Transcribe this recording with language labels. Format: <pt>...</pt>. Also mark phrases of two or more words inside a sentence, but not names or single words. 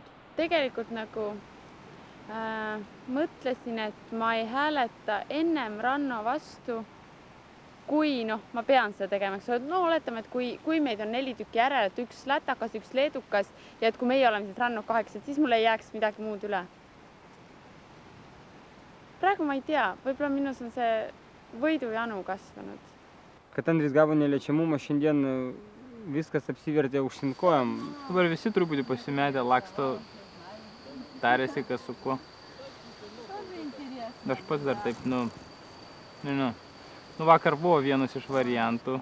<et>Tegelikult nagu mõtlesin, et ma ei hääleta ennem Ranno vastu, kui ma pean seda tegema. Oletame, et kui meid on 4 tükki järel, et 1 lätakas, 1 leedukas ja et kui meie oleme siis Ranno 8, siis mul ei jääks midagi muud üle. Praegu ma ei tea, võib-olla minus on see võidujanu kasvanud.</et> <lt>Kad Andris gavo neliečiamumą, šiandien viskas apsivertė aukštyn kojom. Dabar visi truputį pasimetę, laksto, tarėsi, kas su kuo. Aš pats dar taip, vakar buvo vienas iš variantų.</lt>